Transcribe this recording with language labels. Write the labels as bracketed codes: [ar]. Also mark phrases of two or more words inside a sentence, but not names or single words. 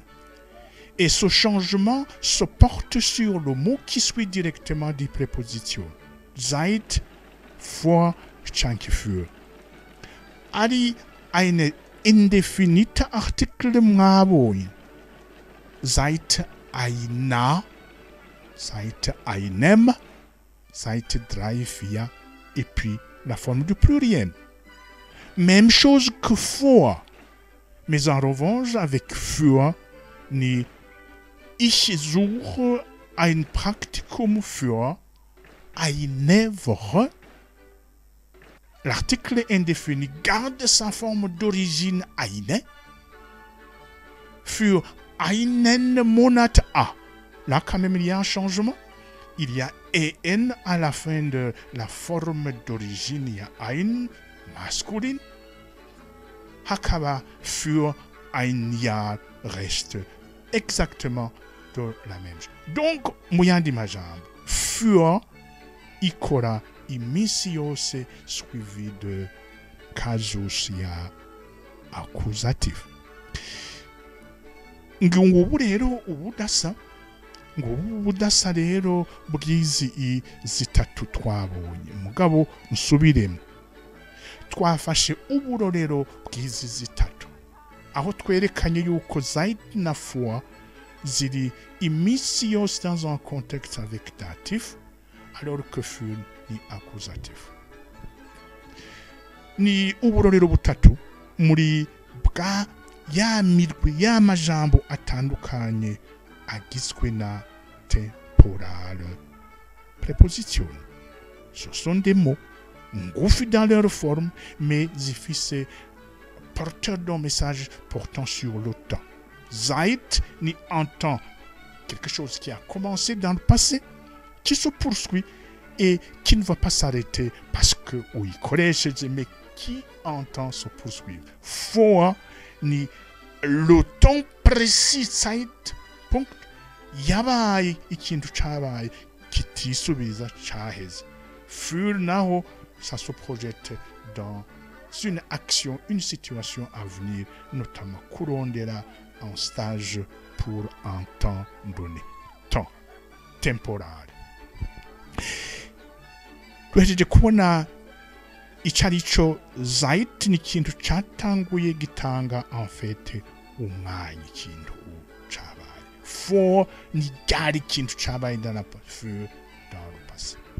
[fr] Et ce changement se porte sur le mot qui suit directement des prépositions. [de] Seit, vor, chanke für. Ari eine indefinite Artikel mwabonye. Seit einer, seit einem, seit 3, 4, [fr] et puis la forme du pluriel. Même chose que vor. Mais en revanche, avec für, ni [de] ich suche ein Praktikum für eine Woche. [fr] L'article indéfini garde sa forme d'origine eine. [de] Für einen Monat a. [fr] Là, quand même, il y a un changement. Il y a en à la fin de la forme d'origine. Il y a ein, masculin. Hakaba [de] für ein Jahr [fr] reste exactement de la même chose. Donc, moyen d'imaginer, [rn] für ikora imisiose [fr] suivi de [rn] casus ya accusatif. Ngubu rero ubudasa rero bw'izi zitatu twabonye. Mugabo nsubiremo. Twafashe uburorero bw'izi zitatu. Aho twerekanye yuko seit na vor ziri imisi yose [fr] dans un contexte avec datif, alors que [rn] für ni accusatif. Ni uburorero butatu muri bwa ya mirwi y'amajambo atandukanye agizwe na temporal préposition. [fr] Ce sont des mots ngufi dans leur forme, mais efficaces, porteurs d'un message portant sur le temps. Seit ni en temps quelque chose qui a commencé dans le passé, qui se poursuit et qui ne va pas s'arrêter parce que uyikoresheje, mais qui entend se poursuivre. For ni le temps précis, Zeitpunkt, [rn] yabaye ikintu cabaye kitisubiza caheze. Für naho, [fr] ça se projette dans une action, une situation à venir, notamment kurondera un stage pour un temps donné. Temps temporal. [rn] Duhejeje kubona icarico Zeit ni ikintu catanguye gitanga [fr] en fait [rn] umwanya ikintu cabaye. For ni ryari ikintu cabaye [fr] dans le passé.